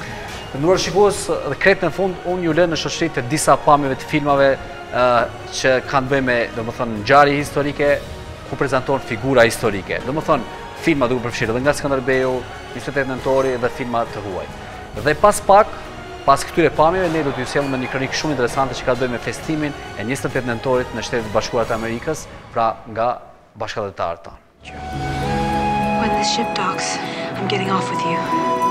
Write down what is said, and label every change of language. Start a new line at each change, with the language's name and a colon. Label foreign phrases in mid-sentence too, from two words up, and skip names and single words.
Albanian: Të nderuar shikues, dhe krejt në fund unë ju lë në shoqëri të disa pamjeve të filmave që kanë bëjë me, domethënë, ngjarje historike ku prezantohen figura historike. Domethënë, filma duke përfshirë edhe nga Skënderbeu, 28 nëntori dhe filma të huaj. Dhe pas këtyre pamjeve, ne do t'ju sjellëm një kronikë shumë interesante që ka të bëjë me festimin e 28 nëntorit në Shtetet Bashkuara të Amerikës, pra nga bashkëdhëtarët tanë.
English: When this ship docks, I'm getting off with you.